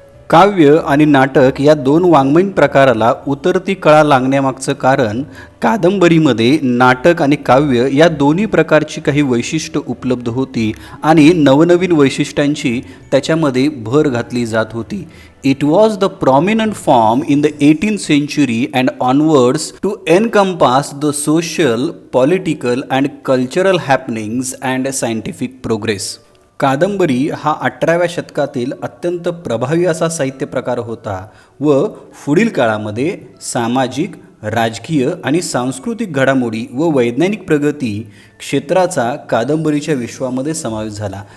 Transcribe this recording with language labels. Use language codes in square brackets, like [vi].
[mr] काव्य आणि नाटक या दोन वाङ्मयीन प्रकाराला उतरती कळा लागण्यामागचं कारण कादंबरीमध्ये नाटक आणि काव्य या दोन्ही प्रकारची काही वैशिष्ट्य उपलब्ध होती आणि नवनवीन वैशिष्ट्यांची त्याच्यामध्ये भर घातली जात होती. [en] It was the prominent form in the 18th century and onwards to encompass the social, political and cultural happenings and scientific progress. [mr] कादंबरी हा 18व्या शतकातील अत्यंत प्रभावी असा साहित्य प्रकार होता व पुढील काळामध्ये सामाजिक, राजकीय आणि सांस्कृतिक घडामोडी व वैज्ञानिक प्रगती क्षेत्राचा कादंबरीच्या विश्वामध्ये समावेश झाला.